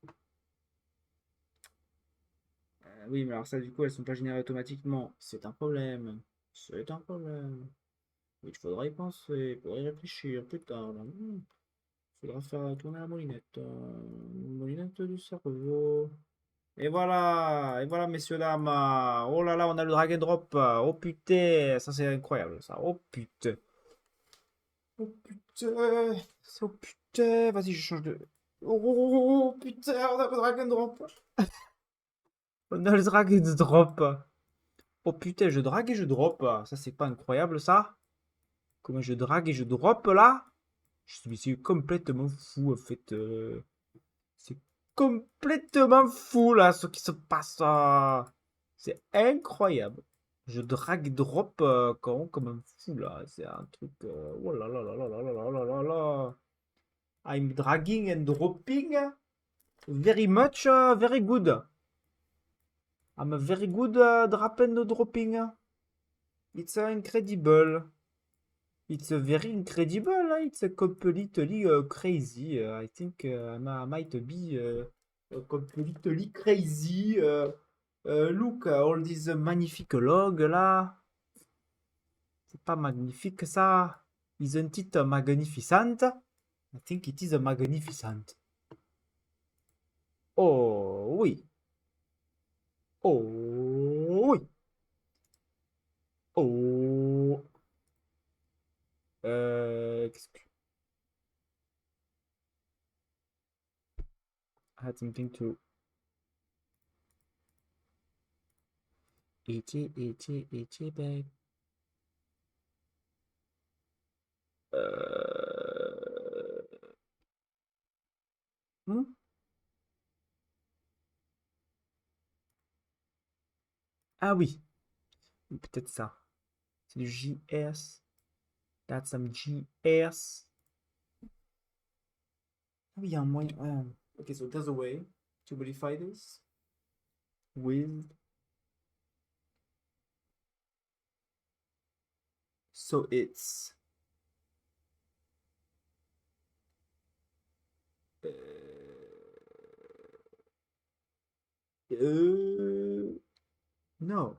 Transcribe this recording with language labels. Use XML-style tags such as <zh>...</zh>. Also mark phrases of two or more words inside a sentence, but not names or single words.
<fr>Oui, mais alors ça, du coup, elles sont pas générées automatiquement. C'est un problème. C'est un problème. Il faudra y penser, il faudra y réfléchir plus tard. Là. Faudra faire tourner la molinette du cerveau. Et voilà, messieurs, dames. Oh là là, on a le</fr> <en>drag and drop.</en> <fr>Oh putain, ça c'est incroyable, ça. Oh putain. Oh putain. Oh putain, vas-y, je change de. Oh putain, on a le</fr> <en>drag and drop.</en> <fr>On a le</fr> <en>drag and drop.</en> <fr>Oh putain, je drague et je drop. Ça, c'est pas incroyable, ça? Comment je drague et je drop là? Je suis complètement fou en fait. C'est complètement fou là ce qui se passe. C'est incroyable. Je drague drop comme un fou là. C'est un truc. Oh là là là là là là là là là là.</fr> <en>I'm dragging and dropping very much, very good. I'm a very good drop and dropping. It's incredible. It's very incredible. It's a completely crazy. I think I might be completely crazy. Look, all these magnifiques logs là.</en> <fr>C'est pas magnifique ça.</fr> <en>Isn't it magnificent? I think it is magnificent.</en> <fr>Oh oui. Oh oui. Oh. Qu'est-ce que...</fr> <en>I had something to... Itchy, babe. Hmm?</en> <fr>Ah oui, peut-être ça. C'est du JS.</fr> <en>That's some JS.</en> <fr>Ah oui, il y a un moyen.</fr> <en>Okay, so there's a way to modify this with. So it's. No.</en>